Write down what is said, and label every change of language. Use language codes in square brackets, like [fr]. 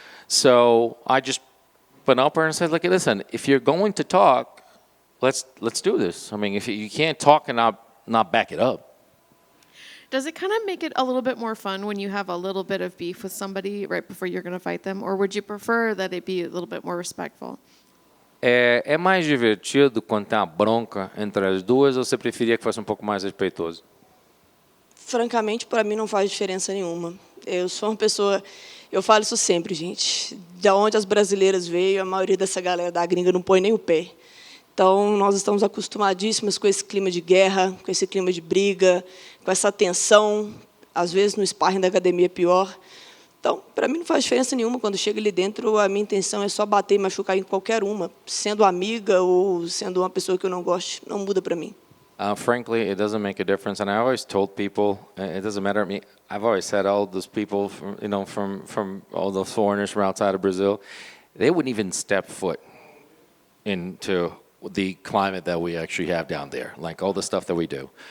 [en] So I just went up her and said, "Look, listen, if you're going to talk, let's do this. I mean, if you can't talk and not back it up." Does it kind of make it a little bit more fun when you have a little bit of beef with somebody right before you're going to fight them? Or would you prefer that it be a little bit more respectful? [pt] É mais divertido quando tem uma bronca entre as duas, ou você preferia que fosse um pouco mais respeitoso? Francamente, para mim não faz diferença nenhuma. Eu sou uma pessoa, eu falo isso sempre, gente. De onde as brasileiras veio, a maioria dessa galera da gringa não põe nem o pé. Então, nós estamos acostumadíssimos com esse clima de guerra, com esse clima de briga, com essa tensão. Às vezes, no sparring da academia é pior. Então, para mim, não faz diferença nenhuma. Quando chega ali dentro, a minha intenção é só bater e machucar em qualquer uma. Sendo amiga ou sendo uma pessoa que eu não gosto, não muda para mim. [en] Frankly, it doesn't make a difference. And I always told people, it doesn't matter to me. I've always said all those people, from all those foreigners from outside of Brazil, they wouldn't even step foot into the climate that we actually have down there, like all the stuff that we do.